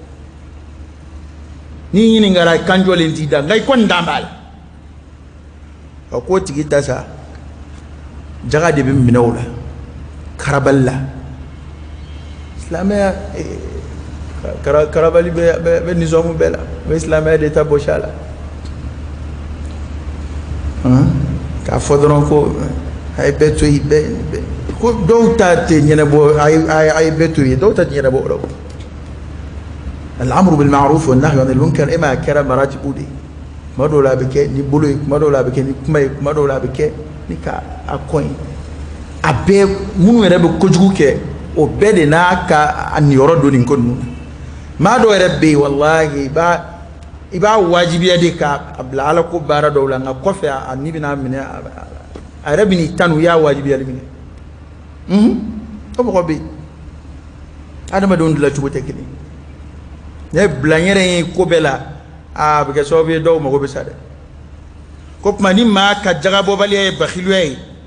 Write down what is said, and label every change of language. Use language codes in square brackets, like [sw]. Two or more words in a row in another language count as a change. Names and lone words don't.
[bm] ni ɲininkara kan jɔlen t'i da nka i kɔni dan b'a la o k'o tigi ta sa jaga de bɛ minɛ o la karabali la silamɛya karabali bɛ nizamu bɛɛ la bɛ silamɛya de ta bɔsi a la k'a fɔ dɔrɔn ko a ye bɛɛ to yen ko dɔw ta tɛ ɲɛnabɔ a ye bɛɛ to yen dɔw ta tɛ ɲɛnabɔ o la [ar] الأمر بالمعروف والنهي عن المنكر [bm] e ma kɛra maratibu de kuma dɔw la a bɛ kɛ ni bolo ye kuma dɔw la a bɛ kɛ ni kuma ye kuma dɔw la a bɛ kɛ ni ka a kɔn ye a bɛɛ minnu yɛrɛ bɛ kojugu kɛ o bɛɛ de n'a ka a niyɔrɔ don nin ko ninnu na maa dɔw yɛrɛ bɛ yen walahi i b'a wajibiya de k'a bila ala ko baara dɔw la nka kɔfɛ a ni bɛna minɛ a yɛrɛ bɛ n'i tanu i y'a wajibiyali minɛ o mɔgɔ bɛ yen adamadenw dilan cogo tɛ kelen ne bila n yɛrɛ ye ko bɛɛ la a bɛ kɛ sababu ye dɔw mago bɛ sa dɛ ko tuma ni maa ka jagabɔbaliya ye bakhiluya ye